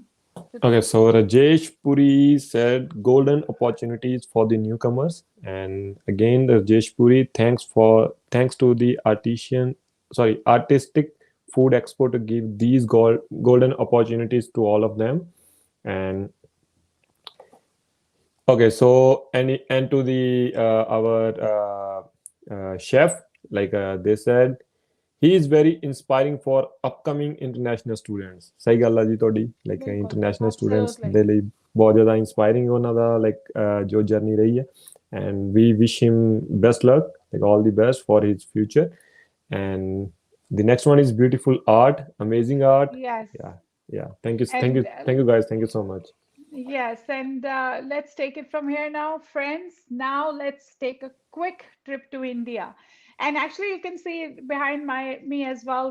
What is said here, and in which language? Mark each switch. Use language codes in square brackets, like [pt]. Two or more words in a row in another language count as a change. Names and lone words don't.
[en] Okay, so Rajesh Puri said golden opportunities for the newcomers, and again Rajesh Puri, thanks to the Artistic Food Expo to give these golden opportunities to all of them. And okay, so and to the our chef, like they said, he is very inspiring for upcoming international students. [pa] ਸਹੀ ਗੱਲ ਆ ਜੀ ਤੁਹਾਡੀ, [en] like international students [pa] ਦੇ ਲਈ ਬਹੁਤ ਜ਼ਿਆਦਾ ਇੰਸਪਾਇਰਿੰਗ ਉਹਨਾਂ ਦਾ ਲਾਈਕ ਜੋ ਜਰਨੀ ਰਹੀ ਹੈ [en] and we wish him best luck like all the best for his future and the next one is beautiful art, amazing art. Yes. Yeah, thank you guys, thank you so much. Yes, and let's take it from here now, friends. Now let's take a quick trip to India. And actually, you can see behind me as well.